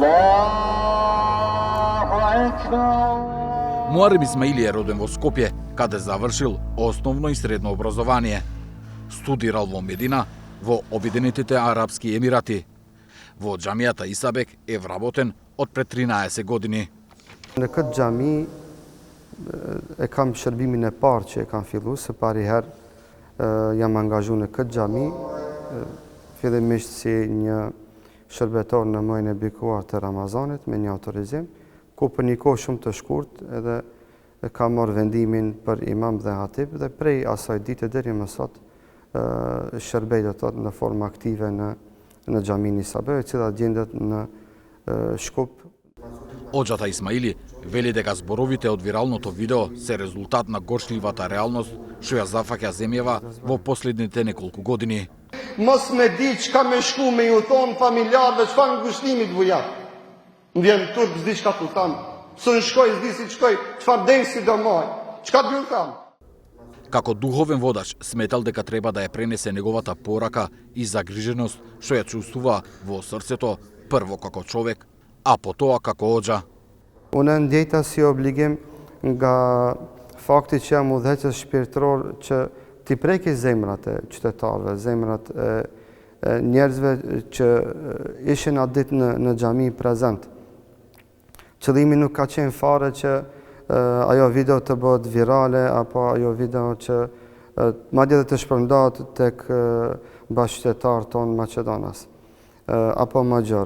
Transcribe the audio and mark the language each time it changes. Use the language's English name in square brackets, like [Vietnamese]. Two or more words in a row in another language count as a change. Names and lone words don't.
[Macedonian] Муарем Исмаили е роден во Скопје, каде завршил основно и средно образование. Студирал во Медина, во Обединетите Арапски Емирати. Во џамијата Исабек е вработен од пред 13 години. [Albanian] Në këtë xhami e kam shërbimin e parë që e kam fillu, së pari herë jam angazhu në këtë xhami, fillimisht si një shërbetor në muajin e bekuar të Ramazanit me një autorizim, ku për një kohë shumë të shkurt edhe kam marrë vendimin për imam dhe hatib dhe prej asaj dite deri më sot shërbej do të thotë në formë aktive në xhamin Isabek, e cila gjendet në Shkup. [Macedonian] Оџата Исмаили вели дека зборовите од виралното видео се резултат на горчливата реалност што ја зафаќа земјава во последните неколку години. [Albanian] Mos me di çka me shku me ju thon familjarëve çfarë ngushtimi të vuja. Vjen turp s'di çka tu tham. S'un shkoj, s'di si shkoj, çfarë densi do moj. Çka do tham? [Macedonian] Како духовен водач сметал дека треба да ја пренесе неговата порака и загриженост што ја чувствува во срцето, прво како човек, a потоа како оџа. [Albanian] Unë ndjejta si obligim nga fakti që jam udhëheqës shpirtëror që t'i preki zemrat e qytetarëve, zemrat e njerëzve që ishin atë ditë në xhami prezent. Qëllimi nuk ka qenë fare që ajo video të bëhet virale apo ajo video që madje dhe të shpërndahet tek bashkëqytetarët tonë Maqedonas apo magjor.